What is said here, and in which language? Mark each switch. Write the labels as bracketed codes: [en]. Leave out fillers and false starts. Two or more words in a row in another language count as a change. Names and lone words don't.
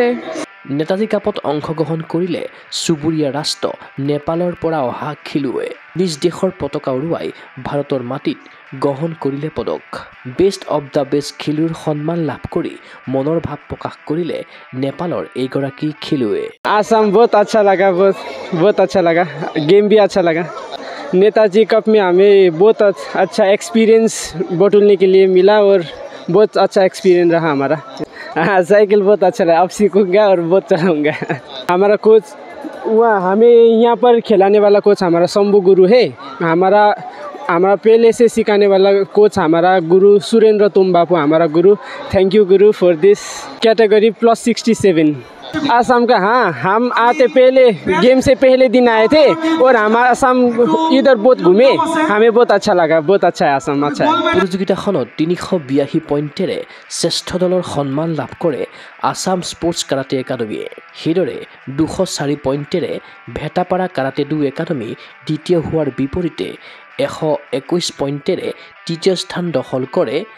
[as] নেতাজী কাপত অংশগ্ৰহণ কৰিলে চুবুৰীয়া ৰাষ্ট্ৰ নেপালৰ পৰা অহা খেলুৱৈ নিজ দেশৰ পতাকা উৰুৱাই ভাৰতৰ মাটিত গ্ৰহণ কৰিলে পদক [en] best of the best [as] খেলুৱৈৰ সন্মান লাভ কৰি মনৰ ভাৱ প্ৰকাশ কৰিলে নেপালৰ এইগৰাকী খেলুৱৈ [hi] आसाम बहुत अच्छा लगा बहुत अच्छा लगा गेम भी अच्छा लगा नेताजी कप में हमें बहुत अच्छा एक्सपीरियंस बटोरने के लिए मिला और बहुत अच्छा एक्सपीरियंस रहा हमारा साइकिल बहुत अच्छा लगा अब सीखूंगा और बहुत चलाऊंगा हमारा कोच वहाँ हमें यहाँ पर खिलाने वाला कोच हमारा शंभू गुरु है हमारा पहले से सिखाने वाला कोच हमारा गुरु सुरेंद्र तुम्बापू हमारा गुरु [en] thank you guru for this category [hi] +67 आसाम का हाँ हम आते पहले गेम से पहले दिन आए थे और हमारा आसाम इधर बहुत घूमे हमें बहुत अच्छा लगा बहुत अच्छा है आसाम अच्छा है [as] প্ৰতিযোগিতাখনত 382 পইণ্টেৰে শ্ৰেষ্ঠ দলৰ সন্মান লাভ কৰে আসাম স্পোৰ্টছ কাৰাটে একাডেমীয়ে সেইদৰে 204 পইণ্টেৰে ভেটাপাৰা কাৰাটে ডু একাডেমী দ্বিতীয় হোৱাৰ বিপৰীতে 121 পইণ্টেৰে তৃতীয় স্থান দখল কৰে